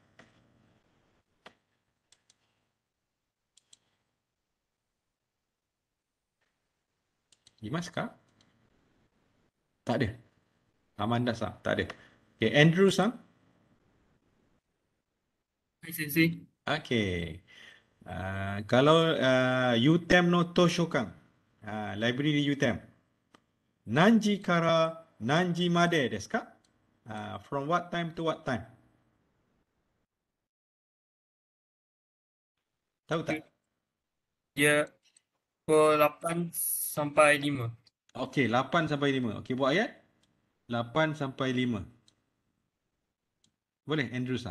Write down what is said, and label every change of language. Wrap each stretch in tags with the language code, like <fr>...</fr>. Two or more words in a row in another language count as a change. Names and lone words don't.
<ms>Imas kah? Tak ada. Amanda Sang, tak ada. Okey, Andrew Sang. Hai Sensei.</ms> <ja>Okey. Kalau UTEM no Toshokan.</ja> <ms>Library di UTEM.</ms> <ja>何時から何時までですか?</ja> <en>From what time to what time?</en> <ms>Tahu tak? Dia pukul 8 sampai 5. Okey, 8 sampai 5. Okey, buat ayat. 8 sampai 5. Boleh, Andrew Sang.</ms>